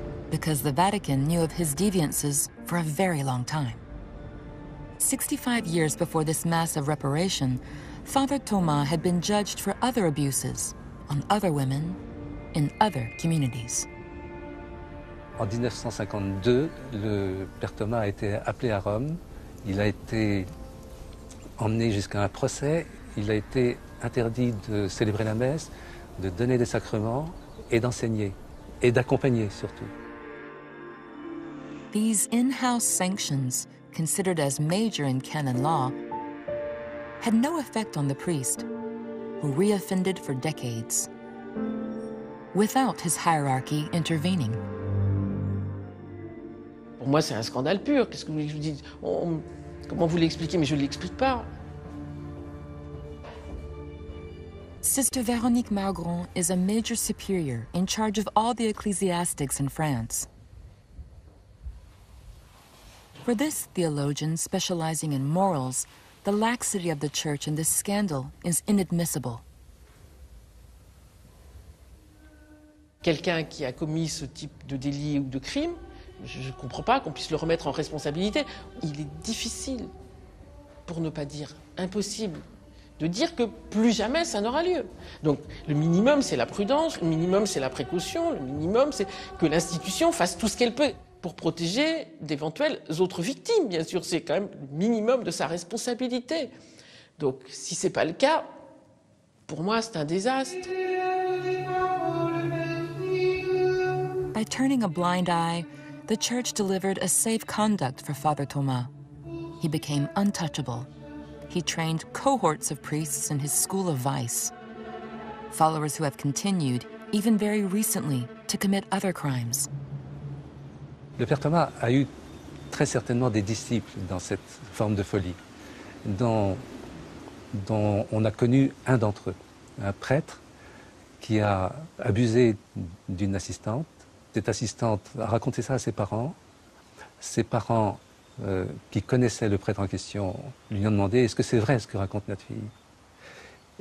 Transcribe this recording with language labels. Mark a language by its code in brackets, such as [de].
[en] Because the Vatican knew of his deviances for a very long time. 65 years before this massive reparation, Father Thomas had been judged for other abuses on other women in other communities. [fr] En 1952, le Père Thomas a été appelé à Rome. Il a été emmené jusqu'à un procès. Il a été interdit de célébrer la messe, de donner des sacrements et d'enseigner, et d'accompagner surtout. [en] These in-house sanctions considered as major in canon law, had no effect on the priest, who reoffended for decades, without his hierarchy intervening. [fr] Pour moi, c'est un scandale pur. Qu'est-ce que vous voulez que je vous dise? Comment vous l'expliquez? Mais je ne l'explique pas. [en] Sister Véronique Margron is a major superior in charge of all the ecclesiastics in France. For this theologian specializing in morals, the laxity of the church in this scandal is inadmissible. [fr] Quelqu'un qui a commis ce type de délit ou de crime, je ne comprends pas qu'on puisse le remettre en responsabilité. Il est difficile, pour ne pas dire impossible, de dire que plus jamais ça n'aura lieu. Donc le minimum, c'est la prudence, le minimum, c'est la précaution, le minimum, c'est que l'institution fasse tout ce qu'elle peut pour protéger d'éventuelles autres victimes, bien sûr. C'est quand même le minimum de sa responsabilité. Donc si ce n'est pas le cas, pour moi, c'est un désastre. [en] By turning a blind eye, the church delivered a safe conduct for Father Thomas. He became untouchable. He trained cohorts of priests in his school of vice, followers who have continued, even very recently, to commit other crimes. [fr] Le Père Thomas a eu très certainement des disciples dans cette forme de folie, dont on a connu un d'entre eux, un prêtre qui a abusé d'une assistante. Cette assistante a raconté ça à ses parents. Ses parents, qui connaissaient le prêtre en question, lui ont demandé « Est-ce que c'est vrai ce que raconte notre fille ?»